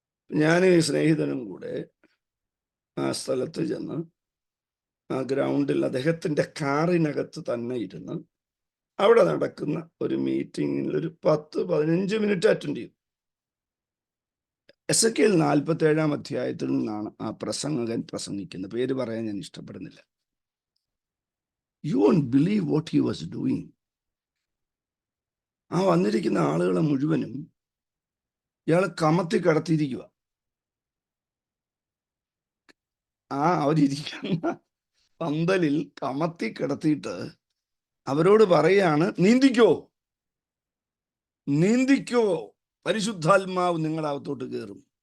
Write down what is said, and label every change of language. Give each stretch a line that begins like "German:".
Malayalam: ഞാൻ ഈ സ്നേഹിതനും കൂടെ ആ സ്ഥലത്ത് ചെന്ന് ആ ഗ്രൗണ്ടിൽ അദ്ദേഹത്തിൻ്റെ കാറിനകത്ത് തന്നെ ഇരുന്ന് അവിടെ നടക്കുന്ന ഒരു മീറ്റിങ്ങിൽ ഒരു 10-15 മിനിറ്റ് അറ്റൻഡ് ചെയ്തു. എസെക്കിയേൽ 47-ാം അധ്യായത്തിൽ നിന്നാണ് ആ പ്രസംഗകൻ പ്രസംഗിക്കുന്നത്. പേര് പറയാൻ ഞാൻ ഇഷ്ടപ്പെടുന്നില്ല.
English: You won't believe what he was doing.
Malayalam: ആ വന്നിരിക്കുന്ന ആളുകളെ മുഴുവനും ഇയാൾ കമത്തി കടത്തിയിരിക്കുക. അവരിയ്ക്കുന്ന പന്തലിൽ കമത്തി കിടത്തിയിട്ട് അവരോട് പറയാണ്, നീന്തിക്കോ, നീന്തിക്കോ, പരിശുദ്ധാത്മാവ് നിങ്ങളകത്തോട്ട് കയറും.